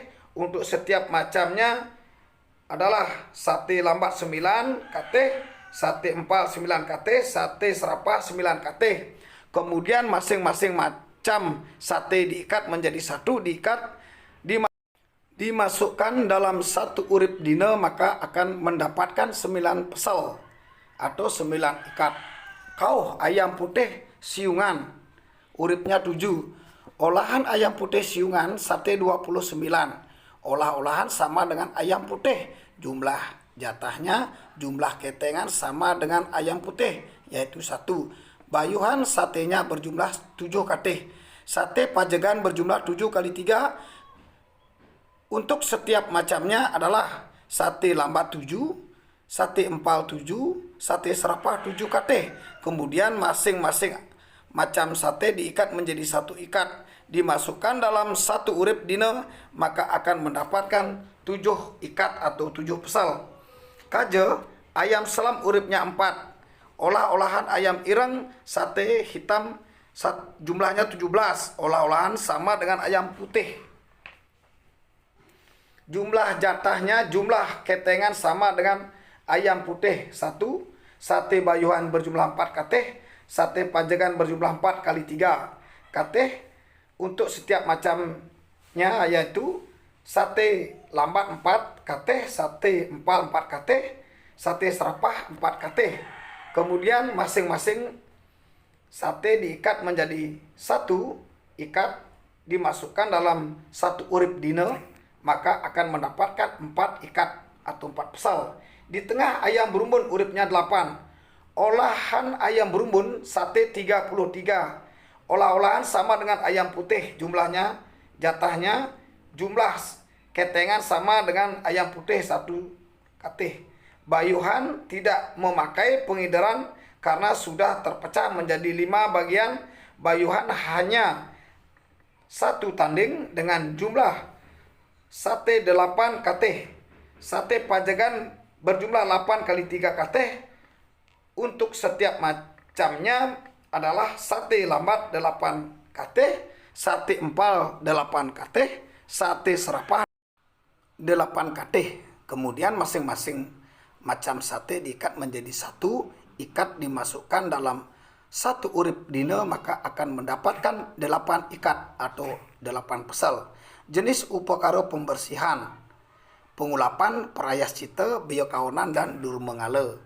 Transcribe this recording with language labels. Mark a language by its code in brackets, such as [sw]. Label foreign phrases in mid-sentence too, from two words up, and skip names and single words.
[id] Untuk setiap macamnya adalah sate lambat 9 kateh, sate empal 9 kateh, sate serapah 9 kateh. Kemudian masing-masing macam sate diikat menjadi satu, dimasukkan dalam satu urip dina, maka akan mendapatkan 9 pesel atau 9 ikat. Kau ayam putih siungan, uripnya 7. Olahan ayam putih siungan sate 29. Olah-olahan sama dengan ayam putih. Jumlah jatahnya, jumlah ketengan sama dengan ayam putih, yaitu 1. Bayuhan satenya berjumlah 7 katih. Sate pajegan berjumlah 7 kali 3. Untuk setiap macamnya adalah sate lambat 7, sate empal 7, sate serapah 7 katih. Kemudian masing-masing macam sate diikat menjadi 1 ikat, dimasukkan dalam satu urip dina, maka akan mendapatkan 7 ikat atau 7 pesal. Kaje, ayam selam uripnya 4. Olah-olahan ayam ireng sate hitam jumlahnya 17. Olah-olahan sama dengan ayam putih. Jumlah jatahnya, jumlah ketengan sama dengan ayam putih 1. Sate bayuhan berjumlah 4 katih. Sate pajegan berjumlah 4 kali 3 katih. Untuk setiap macamnya, yaitu sate lambat 4 katih, sate empal 4 katih, sate serapah 4 katih. Kemudian masing-masing sate diikat menjadi 1 ikat, dimasukkan dalam satu urip dina, maka akan mendapatkan 4 ikat atau 4 pesal. Di tengah ayam berumbun uripnya 8. Olahan ayam berumbun sate 33. Olah-olahan sama dengan ayam putih, jumlahnya, jatahnya, jumlah ketengan sama dengan ayam putih 1 katih. Bayuhan tidak memakai pengidaran karena sudah terpecah menjadi 5 bagian. Bayuhan hanya 1 tanding dengan jumlah sate 8 katih. Sate pajegan berjumlah 8 kali 3 katih. Untuk setiap macamnya adalah sate lambat 8 katih, sate empal 8 katih, sate serapah 8 katih. Kemudian masing-masing macam sate diikat menjadi 1 ikat, dimasukkan dalam satu urip dina, maka akan mendapatkan 8 ikat atau 8 pesal. Jenis upakara pembersihan: pengulapan, prayascita, biokaonan, dan durmengala.